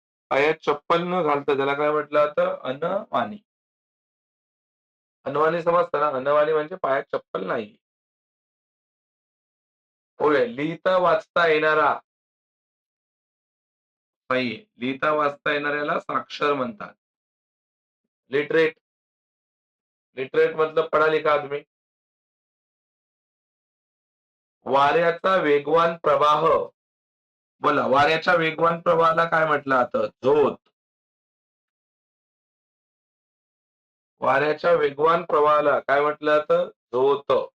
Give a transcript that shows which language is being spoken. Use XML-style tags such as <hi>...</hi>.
<mr>पायात चप्पल न घालता त्याला काय म्हटलं जातं? अनवाणी. अनवाणी समजतं ना? अनवाणी म्हणजे पायात चप्पल नाही. पुढे लिहिता वाचता येणारा नाही. लिहिता वाचता येणाऱ्याला साक्षर म्हणतात.</mr> <en>Literate.</en> <hi>लिटरेट मतलब पढ़ा लिखा आदमी.</hi> <mr>वाऱ्याचा वेगवान प्रवाह. बोला, वाऱ्याच्या वेगवान प्रवाहाला काय म्हटलं जातं? झोत. वाऱ्याच्या वेगवान प्रवाहाला काय म्हटलं जातं? झोत.</mr>